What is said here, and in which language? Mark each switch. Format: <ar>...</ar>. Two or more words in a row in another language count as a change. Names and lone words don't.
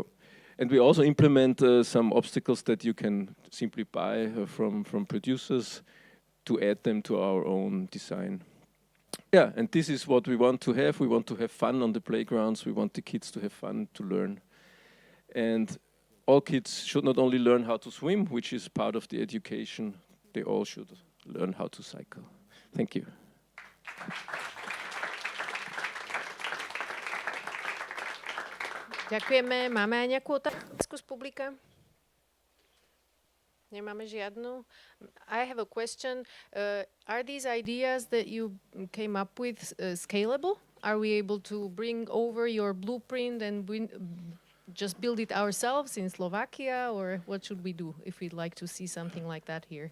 <en>And we also implement some obstacles that you can simply buy from producers to add them to our own design. Yeah, and this is what we want to have. We want to have fun on the playgrounds. We want the kids to have fun, to learn. And all kids should not only learn how to swim, which is part of the education, they all should learn how to cycle. Thank you.</en> <sk>Ďakujeme. Máme aj nejakú otázku z publika? Nemáme žiadnu.</sk> <en>I have a question. Are these ideas that you came up with scalable? Are we able to bring over your blueprint and just build it ourselves in Slovakia? Or what should we do if we'd like to see something like that here?</en>